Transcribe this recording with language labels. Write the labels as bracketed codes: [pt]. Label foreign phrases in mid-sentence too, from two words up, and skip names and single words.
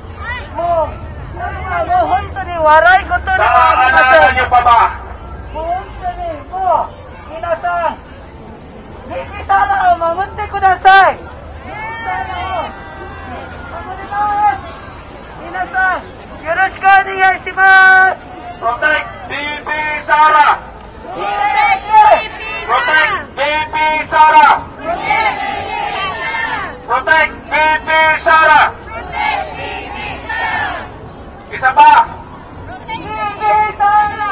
[ja] もうこれはもう本当に笑い事ではありません。もう本当にもう皆さんBPサラを守ってください。BPサラを守ります。皆さんよろしくお願いします。 [en] Protect BP Sara! Protect BP Sara! Protect BP Sara! [tl] Isa pa! [en] BP Sara!